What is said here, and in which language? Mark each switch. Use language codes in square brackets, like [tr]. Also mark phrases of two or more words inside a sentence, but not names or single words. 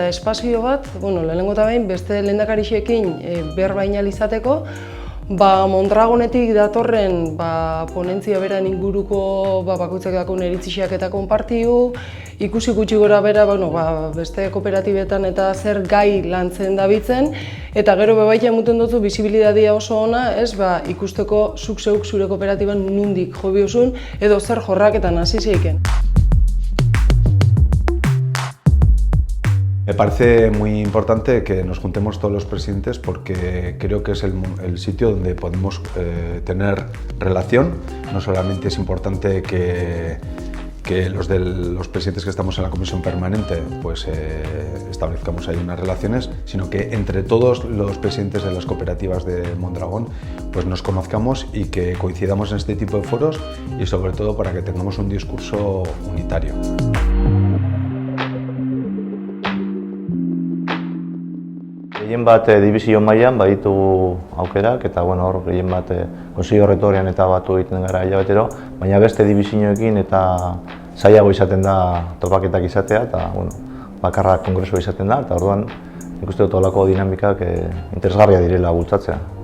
[eu] espazio bat, lehenengo eta behin beste lehendakarixekin berba izateko, Mondragonetik datorren ponentzia beran inguruko bakoitzak dakon eritziak eta konpartiu, ikusi gutxi gora bera beste kooperatibetan eta zer gai lantzen dabitzen, eta gero bebaita emuten dutzu bizibilidadia oso ona, ikusteko zuk zeuk zure kooperatiban nundik jo biozun edo zer jorraketan hasi zeiken. [es] Me parece muy importante que nos juntemos todos los presidentes porque creo que es el sitio donde podemos tener relación. No solamente es importante que los presidentes que estamos en la comisión permanente establezcamos ahí unas relaciones, sino que entre todos los presidentes de las cooperativas de Mondragón nos conozcamos y que coincidamos en este tipo de foros y sobre todo para que tengamos un discurso unitario. [eu] Gehien bat dibizio mailan baditugu aukerak eta hor gehien bat konseillo errektorean eta batu egiten gara hilabetero, baina beste dibizioekin eta zailago izaten da topaketak izatea eta bakarrak kongresua izaten da, eta orduan nik uste dut holako dinamikak interesgarria direla bultzatzea.